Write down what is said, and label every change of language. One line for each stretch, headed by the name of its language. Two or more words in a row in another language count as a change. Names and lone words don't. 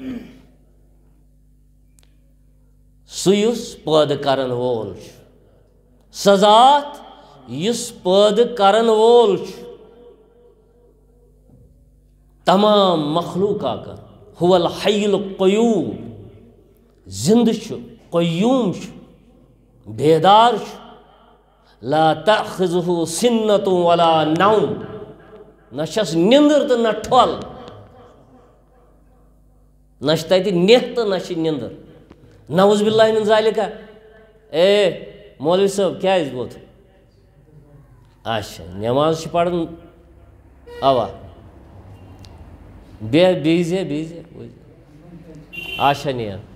Kashmiri: سُہ یُس پٲدٕ کرن وول چھُ سۄ ذات یُس پٲدٕ کرن وول چھُ تمام مخلوٗقاتن
Arabic: هو الحی القیوٗم
Kashmiri: زندٕ چھُ قیوٗم چھُ بیدار چھُ
Arabic: لا تأخذه سنة ولا نوم
Kashmiri: نہ چھس نِندٕر تہٕ نہ ٹھۄل نہ چھِ تتہِ نٮ۪تھ تہٕ نہ چھِ نِندٕر
Arabic: نعوذ باللہ من ذالِکا
Kashmiri: مولوی صٲب کیٛازِ ووت اچھا نٮ۪ماز چھِ پران اوا بِہزِ اچھا نیر